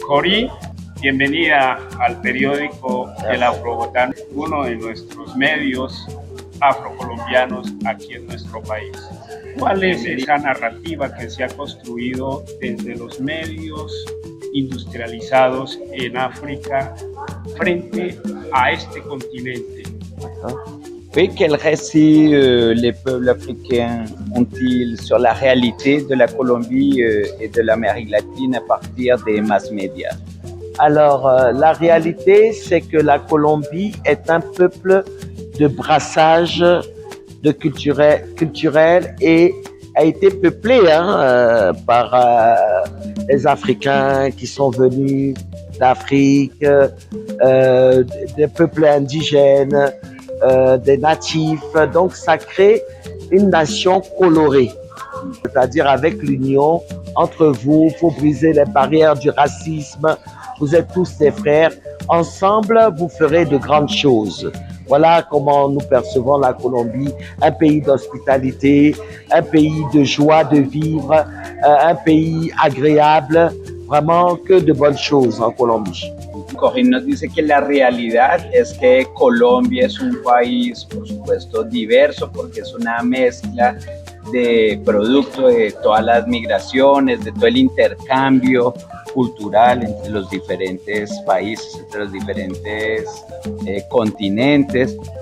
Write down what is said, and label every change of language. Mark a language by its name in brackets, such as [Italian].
[Spanish] Cori, bienvenida al periódico El Afrobotano, uno de nuestros medios afrocolombianos aquí en nuestro país. ¿Cuál es esa narrativa que se ha construido desde los medios industrializados en África frente a este continente? [French] Oui, quel récit les peuples africains ont-ils sur la réalité de la Colombie et de l'Amérique latine à partir des mass médias? Alors, la réalité, c'est que la Colombie est un peuple de brassage de culturel et a été peuplé par les Africains qui sont venus d'Afrique, des peuples indigènes, des natifs. Donc, ça crée une nation colorée. C'est-à-dire avec l'union entre vous, il faut briser les barrières du racisme. Vous êtes tous des frères. Ensemble, vous ferez de grandes choses. Voilà comment nous percevons la Colombie, un pays d'hospitalité, un pays de joie de vivre, un pays agréable, vraiment que de bonnes choses en Colombie. [Spanish] Corinne nos dice que la realidad es que Colombia es un país, por supuesto, diverso, porque es una mezcla de producto de todas las migraciones, de todo el intercambio cultural entre los diferentes países, entre los diferentes continentes,